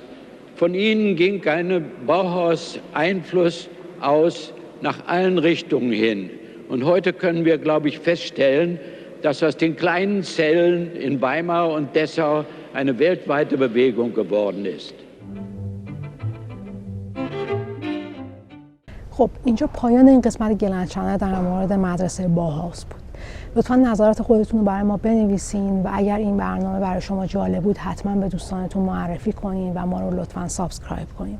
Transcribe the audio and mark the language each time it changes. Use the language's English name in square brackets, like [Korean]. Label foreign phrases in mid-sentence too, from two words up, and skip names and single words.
[German] Von ihnen ging ein Bauhaus-Einfluss aus nach allen Richtungen hin. Und heute können wir, glaube ich, feststellen, dass aus den kleinen Zellen in Weimar und Dessau eine weltweite Bewegung geworden ist. [Persian] خب اینجا پایان این قسمت گلند چنل در مورد مدرسه باهاوس بود. لطفاً نظرات خودتون رو برای ما بنویسین و اگر این برنامه برای شما جالب بود حتما به دوستانتون معرفی کنین و ما رو لطفاً سابسکرایب کنین.